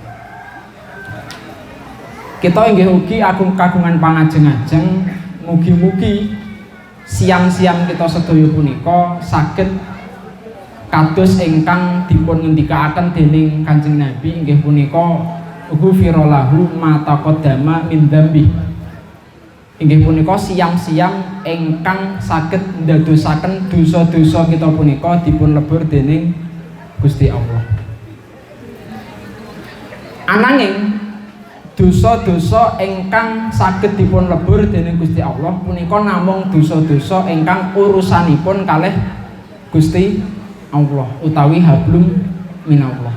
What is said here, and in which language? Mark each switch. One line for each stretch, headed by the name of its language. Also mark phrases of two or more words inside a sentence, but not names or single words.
Javanese: Kita inggih ugi agung-kagungan pangajeng-ajeng mugi-mugi siam-siam kita sedaya punika saged kados ingkang dipun ngendikaaken dening Kanjeng Nabi inggih punika
Arabic: ghufira lahu ma taqaddama min dzambi.
Javanese: Inggih punika siam-siam ingkang saged ndadosaken dosa-dosa kita punika dipun lebur dening Gusti Allah. Ananging dosa-dosa ingkang saged dipun lebur dening Gusti Allah punika namung dosa-dosa ingkang urusanipun kalih Gusti Allah utawi
Arabic: hablum minallah.